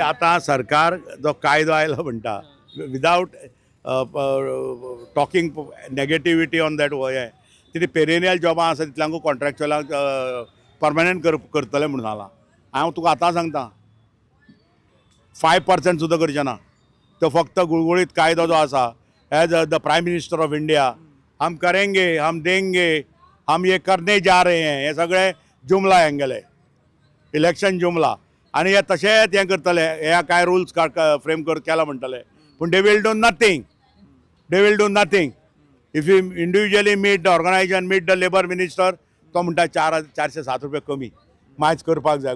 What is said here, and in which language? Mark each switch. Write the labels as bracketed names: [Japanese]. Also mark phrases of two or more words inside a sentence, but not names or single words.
[Konkani] आतां सरकार जो कायदो आयलो म्हणटा [English] without talking negativity on that [Konkani] हें तिथे [English] perennial jobs [Konkani] आसा तितल्यांकूय [English] contractual permanent [Konkani] करतले म्हणून आला. हांव तुका आतां सांगता 5% सुद्दां करचे ना. तो फक्त गुळगुळीत कायदो जो आसा [English] as the prime minister of India [Hindi] हम करेंगे, हम देंगे, हम ये करने जा रहे हैं, [Konkani] हे सगळे जुमला हेंगेले इलेक्शन जुमला. आनी हे तशेंच हें करतले, हे कांय रुल्स फ्रेम केला म्हणटले पूण [English] they will do nothing. they will do nothing. if you individually meet the organisation, meet the labour minister, [Konkani] तो म्हणटा 407 रुपया कमी मायज करपाक जाय.